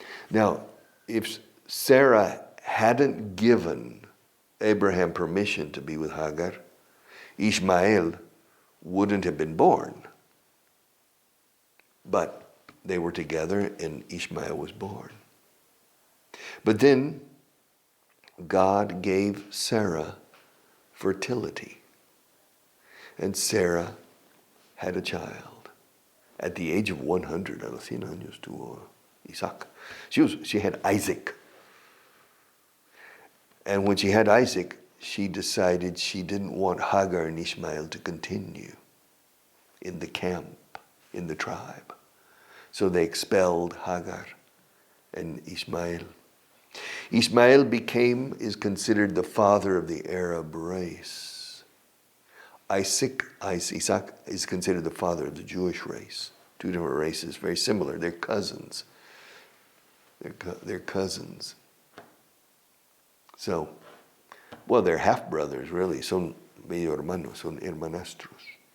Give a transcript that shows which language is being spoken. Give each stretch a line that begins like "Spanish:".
English: Now, if Sarah hadn't given Abraham permission to be with Hagar, Ishmael wouldn't have been born. But they were together and Ishmael was born. But then God gave Sarah fertility. And Sarah had a child. At the age of 100,
Spanish: a los 100 años tuvo Isaac.
English: She had Isaac. And when she had Isaac, she decided she didn't want Hagar and Ishmael to continue in the camp, in the tribe. So they expelled Hagar and Ishmael. Ishmael is considered the father of the Arab race. Isaac is considered the father of the Jewish race. Two different races, very similar. They're cousins. They're cousins. So, well, they're half-brothers, really.
Spanish: Son medio hermanos, son hermanastros.